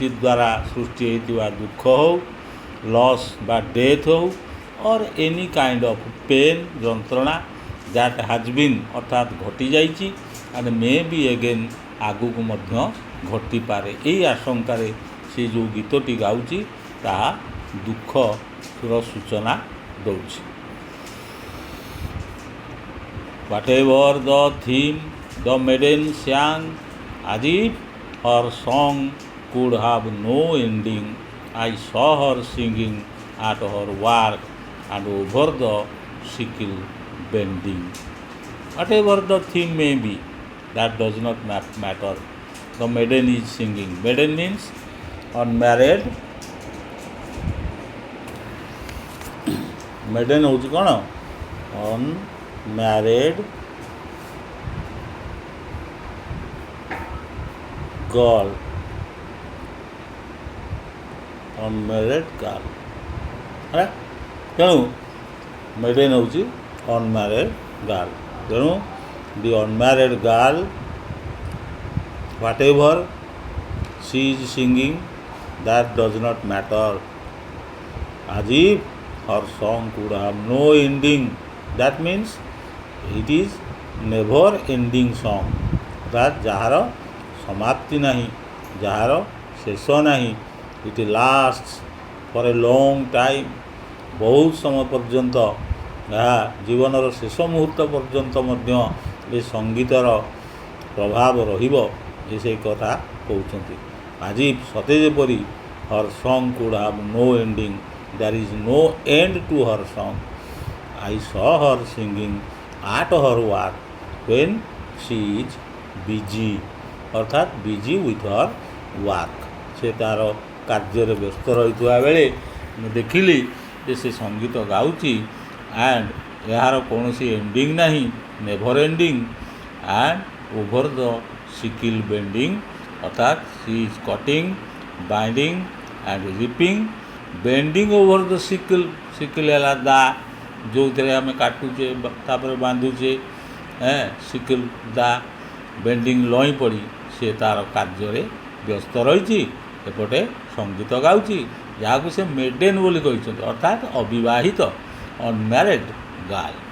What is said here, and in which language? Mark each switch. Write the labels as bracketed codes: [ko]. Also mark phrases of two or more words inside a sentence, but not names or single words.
[or] ଦ୍ୱାରା ସୃଷ୍ଟି ହୋଇଥିବା ଦୁଃଖ ହେଉ, ଲସ୍ ବା ଡେଥ୍ ହେଉ, [en] or any kind of pain, [or] ଯନ୍ତ୍ରଣା [en] that has been [or] ଅର୍ଥାତ୍ ଘଟିଯାଇଛି [en] and may be again [or] ଆଗକୁ ମଧ୍ୟ ଘଟିପାରେ, ଏହି ଆଶଙ୍କାରେ ସେ ଯେଉଁ ଗୀତଟି ଗାଉଛି ତାହା ଦୁଃଖର ସୂଚନା ଦେଉଛି। [en] Whatever the theme, the maiden sang as if her song could have no ending. I saw her singing at her work and over the sickle bending. Whatever the theme may be, that does not matter. The maiden is singing. Maiden means unmarried. [or] Maiden ହେଉଛି କ'ଣ? [en] Unmarried girl, unmarried girl, [or] ହେଲା। [en] ତେଣୁ maiden ହେଉଛି unmarried girl। ତେଣୁ the unmarried girl, whatever she is singing, that does not matter. As if her song could have no ending, that means it is never ending song, [or] ଅର୍ଥାତ୍ ଯାହାର ସମାପ୍ତି ନାହିଁ, ଯାହାର ଶେଷ ନାହିଁ। [en] it lasts for a long time, [or] ବହୁତ ସମୟ ପର୍ଯ୍ୟନ୍ତ, ଏହା ଜୀବନର ଶେଷ ମୁହୂର୍ତ୍ତ ପର୍ଯ୍ୟନ୍ତ ମଧ୍ୟ ଏ ସଙ୍ଗୀତର ପ୍ରଭାବ ରହିବ, ଏ ସେଇ କଥା କହୁଛନ୍ତି। ଆଜି ସତେ ଯେପରି [en] her song could have no ending, there is no end to her song. I saw her singing at her work when she is busy, [or] ଅର୍ଥାତ୍ [en] busy with her work, [or] ସେ ତା'ର କାର୍ଯ୍ୟରେ ବ୍ୟସ୍ତ ରହିଥିବା ବେଳେ ମୁଁ ଦେଖିଲି ଯେ ସେ ସଙ୍ଗୀତ ଗାଉଛି ଆଣ୍ଡ ଏହାର କୌଣସି ଏଣ୍ଡିଂ ନାହିଁ, [en] never ending. and over the sickle bending, [or] ଅର୍ଥାତ୍ [en] she is cutting, binding and reaping, bending over the sickle, [or] ସିକିଲ୍ ହେଲା ଦା, ଯେଉଁଥିରେ ଆମେ କାଟୁଛେ ତାପରେ ବାନ୍ଧୁଛେ, ସିକିଲ୍ ଦା, ବେଣ୍ଡିଂ ଲଇଁ ପଡ଼ି ସେ ତା'ର କାର୍ଯ୍ୟରେ ବ୍ୟସ୍ତ ରହିଛି, ଏପଟେ ସଙ୍ଗୀତ ଗାଉଛି, ଯାହାକୁ ସେ ମେଡେନ୍ ବୋଲି କହିଛନ୍ତି, ଅର୍ଥାତ୍ ଅବିବାହିତ, [en] unmarried girl.